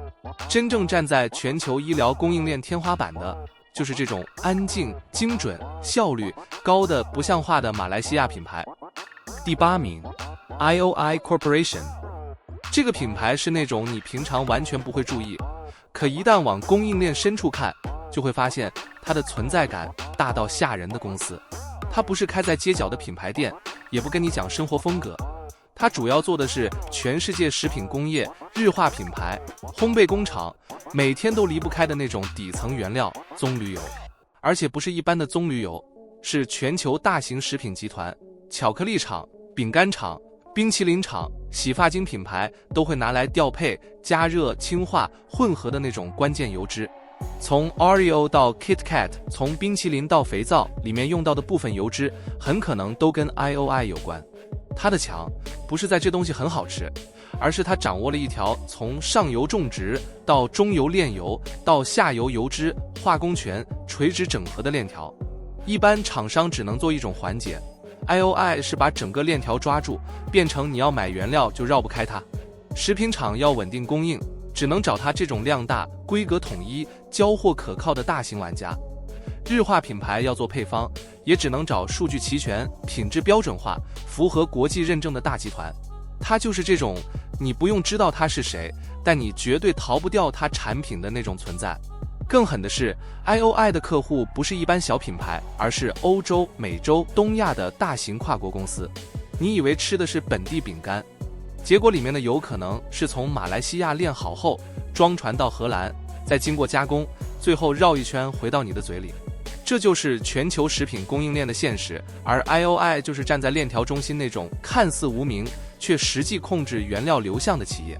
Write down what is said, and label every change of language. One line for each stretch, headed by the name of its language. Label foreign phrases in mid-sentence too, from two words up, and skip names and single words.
Chinese: 真正站在全球醫療供應鏈天花板的，就是這種安靜、精準、效率高的不像話的馬來西亞品牌。第8名 IOI Corporation。這個品牌是那種你平常完全不會注意，可一旦往供應鏈深處看，就會發現它的存在感大到嚇人的公司。它不是開在街角的品牌店，也不跟你講生活風格，它主要做的是全世界食品工業、日化品牌、烘焙工厂每天都離不開的那種底層原料棕榈油，而且不是一般的棕榈油，是全球大型食品集团、巧克力廠、餅乾廠、冰淇淋廠、洗髮精品牌都會拿來調配、加熱、氫化、混合的那種關鍵油脂。從 Oreo 到 KitKat， 從冰淇淋到肥皂，裡面用到的部分油脂很可能都跟 IOI 有關。它的強不是在這東西很好吃，而是它掌握了一條從上游種植到中游煉油到下游油脂化工權垂直整合的鏈條。一般廠商只能做一種環節， IOI 是把整個鏈條抓住，變成你要買原料就繞不開它。食品廠要穩定供應，只能找它這種量大、規格統一、交貨可靠的大型玩家。日化品牌要做配方，也只能找數據齊全、品質標準化、符合國際認證的大集团。它就是這種你不用知道它是誰，但你絕對逃不掉它產品的那種存在。更狠的是 ，IOI 的客戶不是一般小品牌，而是歐洲、美洲、東亞的大型跨國公司。你以為吃的是本地餅乾，結果裡面的油可能是從馬來西亞煉好後裝船到荷蘭，再經過加工，最後繞一圈回到你的嘴裡。這就是全球食品供應鏈的現實，而 IOI 就是站在鏈條中心那種看似無名卻實際控制原料流向的企業。